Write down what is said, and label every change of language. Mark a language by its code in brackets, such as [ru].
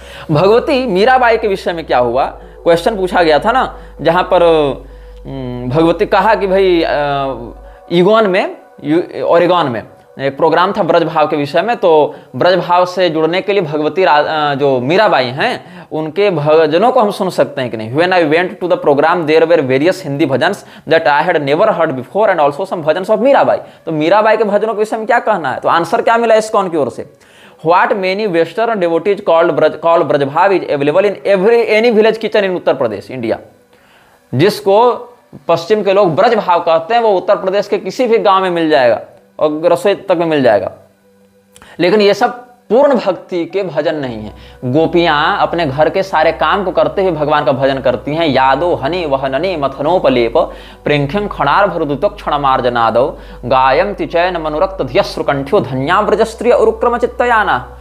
[hi] भगवती मीराबाई के विषय में क्या हुआ, क्वेश्चन पूछा गया था ना, जहां पर भगवती कहा कि भाई ईगोन में, ओरेगॉन में एक प्रोग्राम था ब्रज भाव के विषय में, तो ब्रज भाव से जुड़ने के लिए भगवती जो मीराबाई हैं उनके भजनों को हम सुन सकते हैं कि नहीं। [en] When I went to the program there were various Hindi bhajans that I had never heard before and also some bhajans of Mirabai. [hi] तो मीराबाई के भजनों के विषय में क्या कहना है? तो आंसर क्या मिला इस्कॉन की ओर से? [en] What many western devotees call Braj bhav is available in any village kitchen in Uttar Pradesh, India. [hi] जिसको पश्चिम के लोग ब्रज भाव कहते हैं वो उत्तर प्रदेश के किसी भी गांव में मिल जाएगा और रसोई तक में मिल जाएगा। लेकिन ये सब पूर्ण भक्ति के भजन नहीं है। गोपियां अपने घर के सारे काम को करते हुए भगवान का भजन करती हैं। [sa] यादो हनि वहननि मथनोपलेप प्रेंख्यं खणार भरदुतो क्षणमार्जनादो गायम तिचैन मनुरक्त ध्यश्रुकंठ्यो धन्या ब्रजस्त्रिय उरुक्रम चित्तयाना।